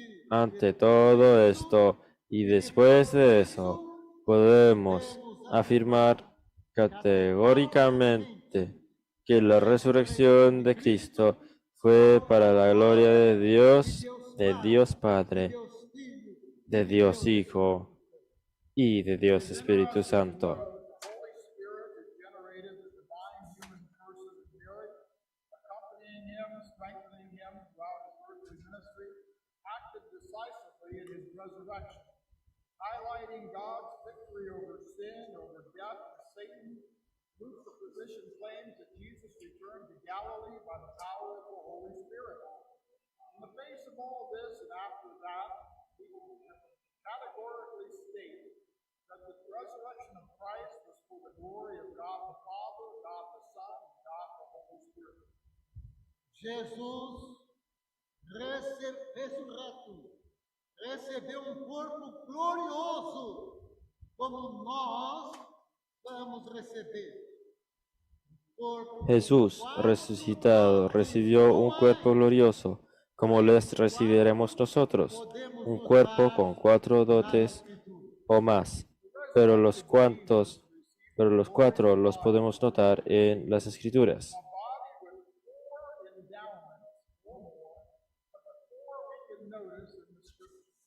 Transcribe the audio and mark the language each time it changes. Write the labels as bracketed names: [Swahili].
[Spanish] Ante todo esto y después de eso, podemos afirmar categóricamente que la resurrección de Cristo fue para la gloria de Dios Padre, de Dios Hijo y de Dios Espíritu Santo. [English] The Holy Spirit regenerated the divine human person of Mary, accompanying him, strengthening him throughout his earthly ministry, acted decisively in his resurrection, highlighting God's victory over sin, over death, and Satan. Luke's physician claims that Jesus returned to Galilee by the power of the Holy Spirit. In the face of all this, and after that, we can categorically state that the resurrection of Christ was for the glory of God the Father, God the Son, and God the Holy Spirit. [Portuguese] Jesus, ressurreto, recebeu corpo glorioso, como nós vamos receber. [Spanish] Jesús, resucitado, recibió un cuerpo glorioso, como les recibiremos nosotros, un cuerpo con 4 dotes o más, pero los 4 los podemos notar en las Escrituras. [English] A body with 4 endowments or more, but the 4 we can notice in the Scripture.